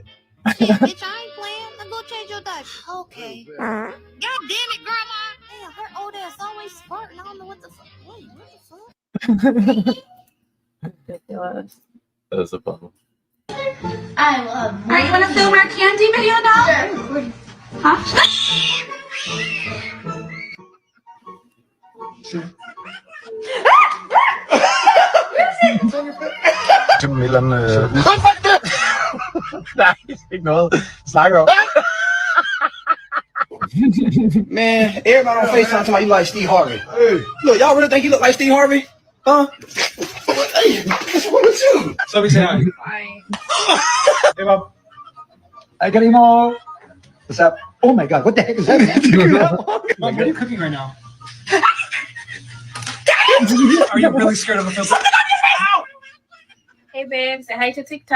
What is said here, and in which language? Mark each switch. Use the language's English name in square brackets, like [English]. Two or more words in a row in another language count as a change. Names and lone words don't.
[English] Shit, bitch, I ain't playing. Now go change your diaper. Okay. God damn it, Grandma. Damn, her old ass always farting. I don't know what the fuck. Wait, what the fuck? Ridiculous. That was a bummer. I love. Are you gonna film our candy video now? Huh? [Danish] Mellem... Nej, ikke noget. Snakker om. [English] Man, everybody on FaceTime talking about you like Steve Harvey. Look, y'all really think you look like Steve Harvey? Huh? Hey, what's wrong with you? [Danish] Så vi ser. [English] Hey, Bob. Hi, Karimo. What's up? Oh my God, what the heck is happening? Mom, what are you cooking right now? Are you really scared of a filter? Hey, babe, say hi to TikTok.